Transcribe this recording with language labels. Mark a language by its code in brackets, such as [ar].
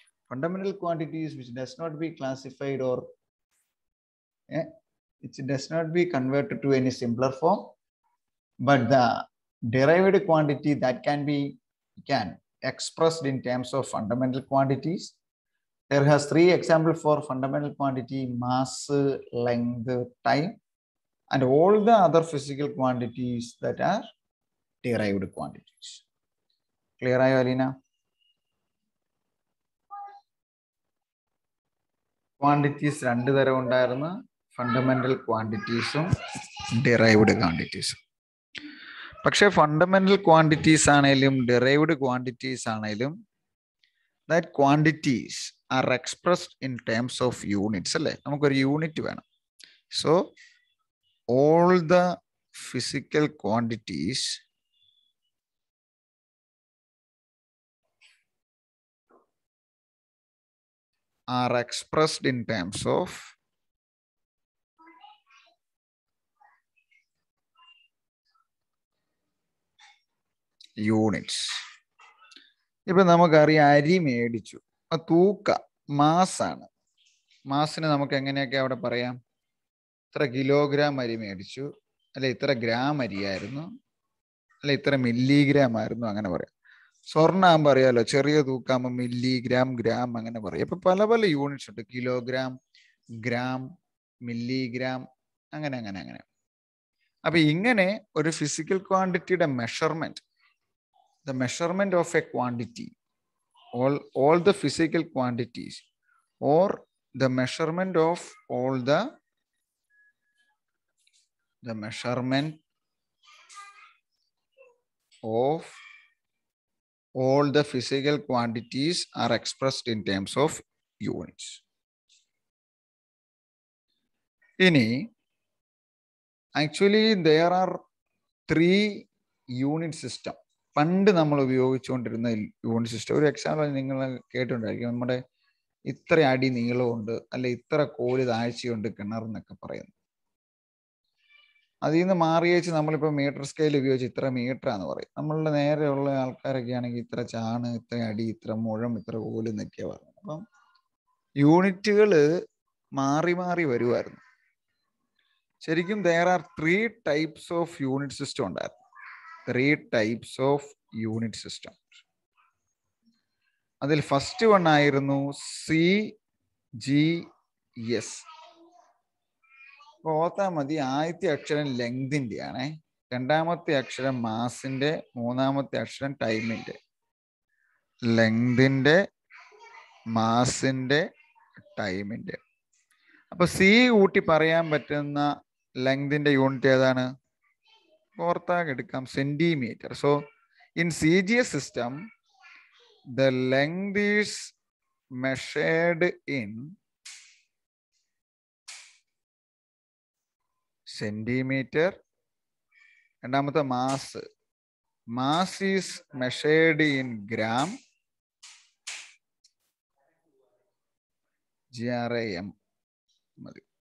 [en] Fundamental quantities which does not be classified or it does not be converted to any simpler form, but the derived quantity that can expressed in terms of fundamental quantities. There has 3 examples for fundamental quantity: mass, length, time, and all the other physical quantities that are derived quantities. [ml] Clear ആയോ Aleena? Quantities 2 തരം ഉണ്ടായിരുന്നു, fundamental ക്വാണ്ടിറ്റീസും derived ക്വാണ്ടിറ്റീസും. പക്ഷെ fundamental quantities ആണെങ്കിലും [en] derived quantities ആണെങ്കിലും that quantities are expressed in terms of units [ml] അല്ലേ? നമുക്കൊരു unit വേണം. [en] So all the physical quantities are expressed in terms of units. [ml] ഇപ്പൊ നമുക്കറിയാം അരി മേടിച്ചു, തൂക്ക മാസാണ്. മാസിന് നമുക്ക് എങ്ങനെയൊക്കെ അവിടെ പറയാം? ഇത്ര കിലോഗ്രാം അരി മേടിച്ചു, അല്ലെ ഇത്ര ഗ്രാം അരിയായിരുന്നു, അല്ലെ ഇത്ര മില്ലിഗ്രാം ആയിരുന്നു, അങ്ങനെ പറയാം. സ്വർണ്ണാകുമ്പോൾ അറിയാലോ, ചെറിയ തൂക്കാകുമ്പോൾ മില്ലിഗ്രാം, ഗ്രാം അങ്ങനെ പറയും. ഇപ്പൊ പല പല യൂണിറ്റ്സ് ഉണ്ട്, കിലോഗ്രാം, ഗ്രാം, മില്ലിഗ്രാം, അങ്ങനെ അങ്ങനെ അങ്ങനെ. അപ്പൊ ഇങ്ങനെ ഒരു physical ക്വാണ്ടിറ്റിയുടെ measurement, [en] the measurement of a quantity, all the physical quantities, or the measurement of all the measurement of all the physical quantities are expressed in terms of units. Ini actually there are 3 unit system. [ml] പണ്ട് നമ്മൾ ഉപയോഗിച്ചുകൊണ്ടിരുന്ന unit system. ഒരു example നിങ്ങൾ കേട്ടിട്ടുണ്ടായിരിക്കും, നമ്മുടെ ഇത്ര അടി നീളമുണ്ട്, അല്ലെ ഇത്ര കോഴി താഴ്ചയുണ്ട് കിണറെന്നൊക്കെ പറയുന്നു. അതിൽ നിന്ന് മാറിയേച്ച് നമ്മളിപ്പോൾ മീറ്റർ സ്കെയിൽ ഉപയോഗിച്ച് ഇത്ര മീറ്ററാന്ന് പറയും. നമ്മളുടെ നേരെയുള്ള ആൾക്കാരൊക്കെ ആണെങ്കിൽ ഇത്ര ചാണ്, ഇത്ര അടി, ഇത്ര മുഴം, ഇത്ര കോല് എന്നൊക്കെയാണ് പറയുന്നത്. അപ്പം യൂണിറ്റുകൾ മാറി മാറി വരുമായിരുന്നു. ശരിക്കും [en] there are 3 types of unit system [ml] ഉണ്ടായിരുന്നു. [en] 3 types of unit system. [ml] അതിൽ ഫസ്റ്റ് വൺ ആയിരുന്നു CGS. ഓർത്താ മതി, ആദ്യത്തെ അക്ഷരം ലെങ്തിന്റെ ആണേ, രണ്ടാമത്തെ അക്ഷരം മാസിന്റെ, മൂന്നാമത്തെ അക്ഷരം ടൈമിന്റെ. ലെങ്തിന്റെ, മാസിന്റെ, ടൈമിന്റെ. അപ്പൊ സി കൂട്ടി പറയാൻ പറ്റുന്ന ലെങ്തിന്റെ യൂണിറ്റ് ഏതാണ്? ഓർത്താകെ എടുക്കാം, centimetre. [en] So in CGS system the length is measured in centimeter. [ml] രണ്ടാമത്തെ mass, [en] mass is measured in gram, GRAM [ml] മതി.